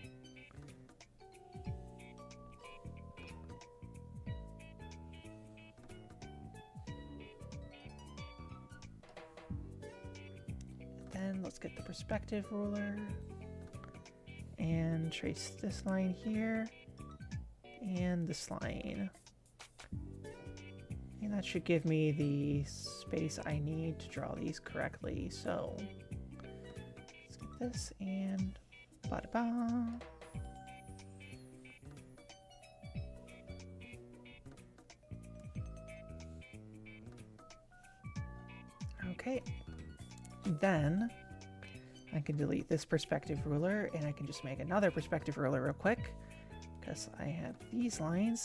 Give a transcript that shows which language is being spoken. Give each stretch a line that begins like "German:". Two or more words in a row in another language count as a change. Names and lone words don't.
English: Then let's get the perspective ruler and trace this line here and this line. And that should give me the space I need to draw these correctly. So let's get this and ba-da-ba. Okay. Then I can delete this perspective ruler and I can just make another perspective ruler real quick because I have these lines.